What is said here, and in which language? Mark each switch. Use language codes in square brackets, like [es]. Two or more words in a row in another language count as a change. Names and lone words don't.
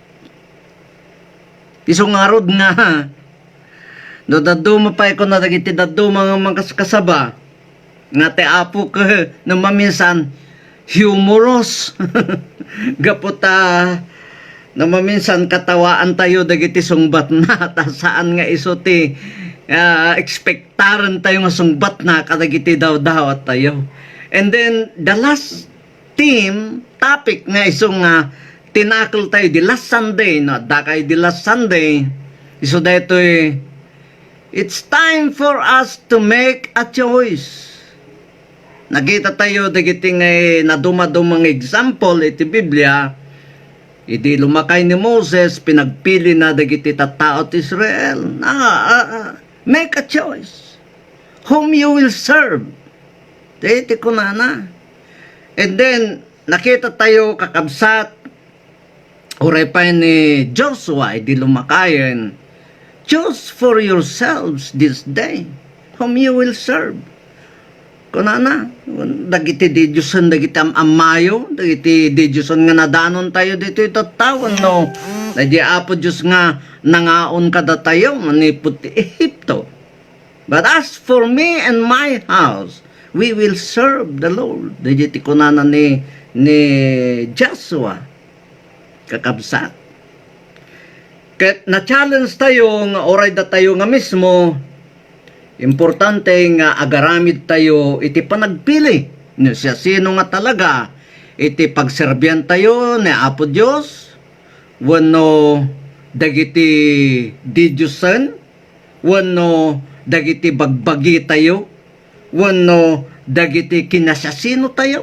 [ilo] Iso nga rod nga, no daduma pa ko na dagiti daduma nga mga kasaba nga te Apo ka no maminsan humorous gaputa no maminsan katawaan tayo dagiti sungbat na ta saan nga iso ti expectaran tayo nga sungbat na kadagiti daw at tayo. [en] And then the last topic [ilo] nga iso nga tinakil tayo di [en] last Sunday, [ilo] no dakay di [en] last Sunday [ilo] iso daytoy [en] it's time for us to make a choice. [ilo] Nakita tayo dagiti nga naduma-dumang example iti Biblia. Idi lumakay ni Moses, pinagpili na dagiti tattao ti Israel. [en] Make a choice. Whom you will serve. [ilo] Iti kunana. [en] And then, [ilo] nakita tayo kakabsat. Uray pa ni Joshua, idi lumakayan. [en] Choose for yourselves this day whom you will serve. [ilo] Kunana, dagiti di Diyosan, dagiti amayo, dagiti di Diyosan nga nadanon tayo dito itatawan, no? Dagiti Apo Diyos nga nangaon kada tayo, manipot ti Ehipto. [en] But as for me and my house, we will serve the Lord. [ilo] Dagiti kunana ni Joshua, kakabsat. Ket na-challenge tayo nga oray da tayo nga mismo, importante nga agaramid tayo iti panagpili. Siya sino nga talaga iti pagserbian tayo ni Apo Diyos, wano dagiti didyusan, wano dagiti bagbagi tayo, wano dagiti kinasasino tayo.